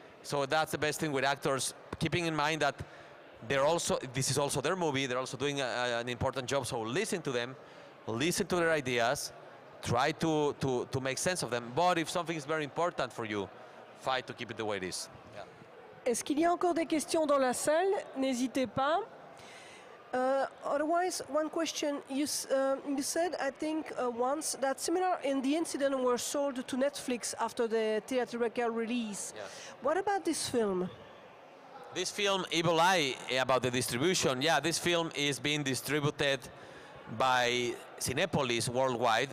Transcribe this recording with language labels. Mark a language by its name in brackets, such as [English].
[English] So that's the best thing with actors, keeping in mind that this is also their movie. They're also doing an important job. So listen to them. Listen to their ideas, try to make sense of them. But if something is very important for you, fight to keep it the way it is. Yeah. [French] Est-ce qu'il y a encore des questions dans la salle? N'hésitez pas. [English] Otherwise, one question. You said, I think, once that similar in the incident were sold to Netflix after the theatrical release. Yes. What about this film? This film, Evil Eye, about the distribution. Yeah, this film is being distributed by Cinepolis worldwide.